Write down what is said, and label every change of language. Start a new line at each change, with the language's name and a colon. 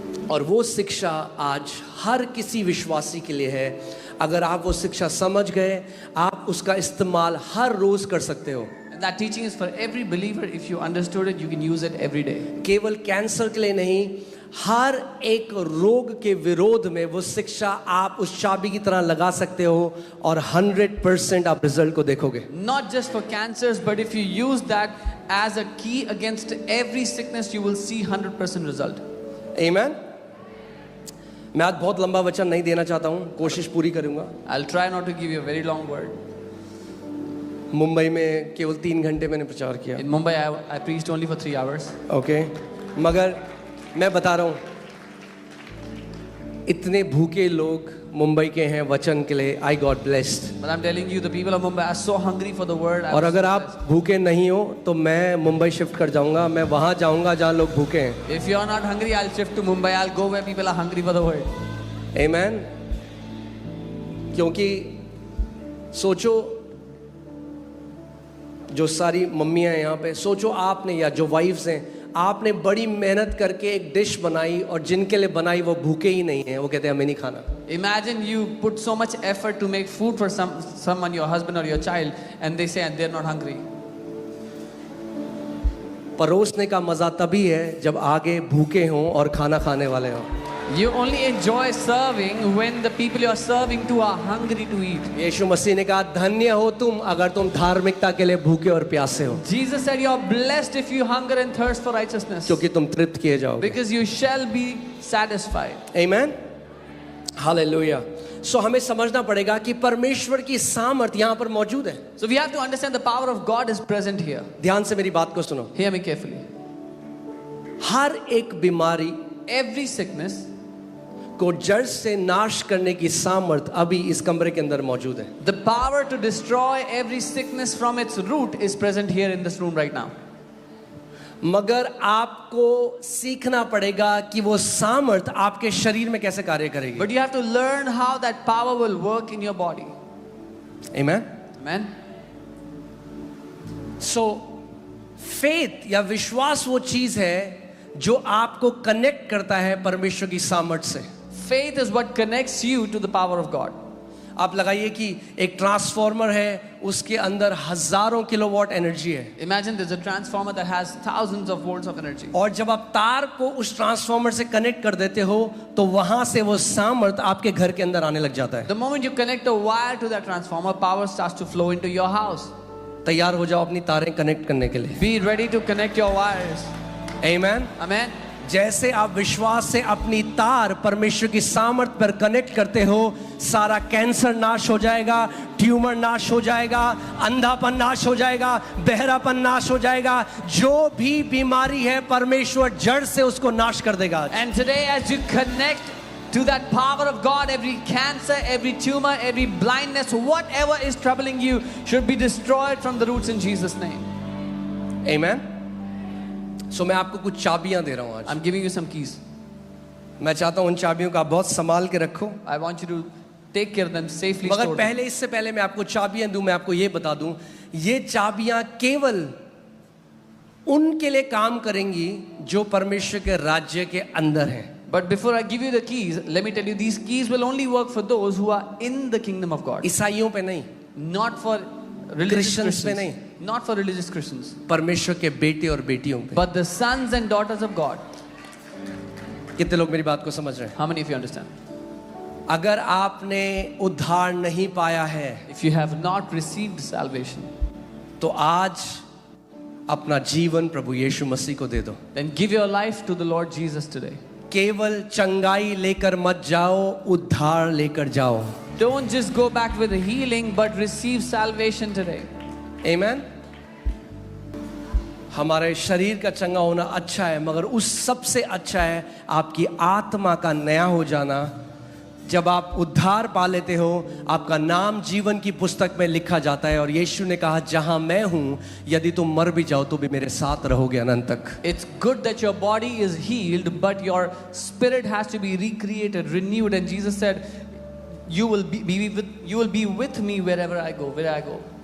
Hindi: और वो शिक्षा आज हर किसी विश्वासी के लिए है। अगर आप वो शिक्षा समझ गए, आप उसका इस्तेमाल हर रोज कर सकते हो।
English: And that teaching is for every believer. If you understood it, you can use it every day.
Hindi: केवल कैंसर के लिए नहीं, हर एक रोग के विरोध में वो शिक्षा आप उस चाबी की तरह लगा सकते हो और 100% आप रिजल्ट को देखोगे।
English: Not just for cancers, but if you use that as a key against every sickness, you will see 100% result. Amen?
Hindi: मैं आज बहुत लंबा वचन नहीं देना चाहता हूँ, कोशिश पूरी करूँगा।
English: I'll try not to give you a very long word.
Hindi: Mumbai में केवल 3 घंटे मैंने प्रचार किया।
English: In Mumbai, I preached only for 3 hours.
Hindi: Okay, मगर मैं बता रहा हूँ, इतने भूखे लोग मुंबई के हैं वचन के लिए।
English: I got blessed. But I'm telling you, the people of Mumbai are so hungry for the word.
Hindi: और अगर आप भूखे नहीं हो तो मैं मुंबई शिफ्ट कर जाऊंगा, मैं वहां जाऊंगा जहां लोग भूखे हैं।
English: If you're not hungry, I'll shift to Mumbai. I'll go where people are hungry for the word.
Hindi: आमेन। क्योंकि सोचो, जो सारी मम्मियां हैं यहाँ पे, सोचो आपने या जो वाइफ्स हैं, आपने बड़ी मेहनत करके एक डिश बनाई और जिनके लिए बनाई वो भूखे ही नहीं हैं, वो कहते हैं हमें नहीं खाना।
English: Imagine you put so much effort to make food for someone, your husband or your child, and they say they're not hungry.
Hindi: परोसने का मजा तभी है जब आगे भूखे हों और खाना खाने वाले हों।
English: You only enjoy serving when the people you are serving to are hungry to eat.
Hindi: यीशु मसीह ने कहा, धन्य हो तुम अगर तुम धार्मिकता के लिए भूखे और प्यासे हो,
English: Jesus said you are blessed if you hunger and thirst for righteousness,
Hindi: क्योंकि तुम तृप्त किए जाओगे।
English: because you shall be satisfied.
Hindi: Amen, hallelujah. सो हमें समझना पड़ेगा कि परमेश्वर की सामर्थ्य यहाँ पर मौजूद है।
English: So we have to understand the power of God is present here.
Hindi: ध्यान से मेरी बात को सुनो।
English: Hear me carefully.
Hindi: हर एक बीमारी,
English: Every sickness
Hindi: को जड़ से नाश करने की सामर्थ अभी इस कमरे के अंदर मौजूद है।
English: The power to destroy every sickness from its root is present here in this room right now.
Hindi: मगर आपको सीखना पड़ेगा कि वो सामर्थ आपके शरीर में कैसे कार्य करेगी।
English: But you have to learn how that power will work in your body. Amen? Amen.
Hindi: So, faith या विश्वास वो चीज है जो आपको कनेक्ट करता है परमेश्वर की सामर्थ्य से।
English: Faith is what connects you to the power of God.
Hindi: आप लगाइए कि एक ट्रांसफॉर्मर है, उसके अंदर हजारों किलोवाट एनर्जी है।
English: Imagine there's a transformer that has thousands of volts of energy.
Hindi: और जब आप तार को उस ट्रांसफॉर्मर से कनेक्ट कर देते हो तो वहां से वो सामर्थ आपके घर के अंदर आने लग जाता है।
English: The moment you connect a wire to that transformer, power starts to flow into your house.
Hindi: तैयार हो जाओ अपनी तारें कनेक्ट करने के लिए।
English: Be ready to connect your wires.
Hindi: Amen.
English: Amen.
Hindi: जैसे आप विश्वास से अपनी तार परमेश्वर की सामर्थ पर कनेक्ट करते हो, सारा कैंसर नाश हो जाएगा, ट्यूमर नाश हो जाएगा, अंधापन नाश हो जाएगा, बहरापन नाश हो जाएगा। जो भी बीमारी है परमेश्वर जड़ से उसको नाश कर देगा।
English: And today as you connect to that power of God, every cancer, every tumor, every blindness, whatever is troubling you should be destroyed from the roots in Jesus' name.
Hindi: आमेन। सो मैं आपको कुछ चाबियां दे रहा हूं आज।
English: I'm giving you some keys.
Hindi: मैं चाहता हूं उन चाबियों का बहुत संभाल के रखो।
English: I want you to take care of them, safely
Hindi: मगर
English: store them.
Hindi: पहले, इससे पहले मैं आपको चाबियां दूं, मैं आपको ये बता दूं, ये चाबियां केवल उनके लिए काम करेंगी जो परमेश्वर के राज्य के अंदर हैं।
English: But before I give you the keys, let me tell you, these keys will only work for those who are in the kingdom of God.
Hindi: ईसाइयों पे नहीं,
English: Not for religious
Hindi: Christians पे
English: Christians.
Hindi: नहीं।
English: Not for religious Christians.
Hindi: परमेश्वर के बेटे और बेटियों पे।
English: But the sons and daughters of God.
Hindi: कितने लोग मेरी बात को समझ रहे हैं?
English: How many of you understand?
Hindi: अगर आपने उद्धार नहीं पाया है
English: If you have not received salvation,
Hindi: तो आज अपना जीवन प्रभु यीशु मसीह को दे दो।
English: then give your life to the Lord Jesus today.
Hindi: केवल चंगाई लेकर मत जाओ, उद्धार लेकर जाओ।
English: Don't just go back with a healing, but receive salvation today.
Hindi: आमेन। हमारे शरीर का चंगा होना अच्छा है, मगर उस सबसे अच्छा है आपकी आत्मा का नया हो जाना। जब आप उद्धार पा लेते हो, आपका नाम जीवन की पुस्तक में लिखा जाता है और यीशु ने कहा, जहां मैं हूं यदि तुम मर भी जाओ तो भी मेरे साथ रहोगे अनंत तक।
English: It's good that your body is healed, but your spirit has to be recreated, renewed. And Jesus said, you will be with me wherever I go, where I go.